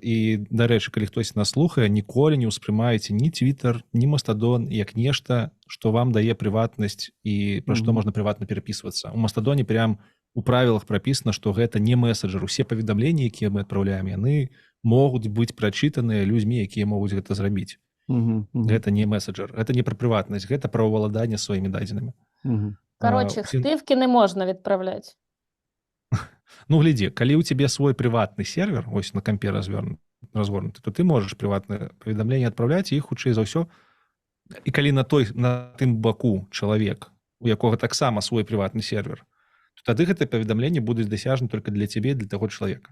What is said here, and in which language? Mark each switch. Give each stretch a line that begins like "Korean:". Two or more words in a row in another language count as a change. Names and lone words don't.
Belarusian: І, дарэчы, калі хтось нас слухае, ніколі не ўспрымаеце ні Twitter, ні Мастадон як нешта, што вам дае прыватнасць і пра што Мгм. можна прыватна перапісвацца. У Мастадоне прям у правілах прапісана, што гэта не месседжер. Усе паведамленні, якія мы адпраўляем, яны могуць быць прачытаныя людзьмі, якія могуць гэта зрабіць. Мгм, мгм, Гэта не месседжер. Гэта не пра прыватнасць, гэта пра ўваладанне сваімі дадзенымі. мгм.
Ukrainian: Коротше, хтивки не можна відправляти. Ну,
Belarusian: глядзі, калі ў цябе свой прыватны сервер, ось на кампе разгорнуты, то ты можаш прыватнае паведамленне адпраўляць, і іх хутчэй за ўсё. І калі на тым баку чалавек, у якога таксама свой прыватны сервер, то тады гэтае паведамленне будуць дасяжны толькі для цябе, для таго чалавека.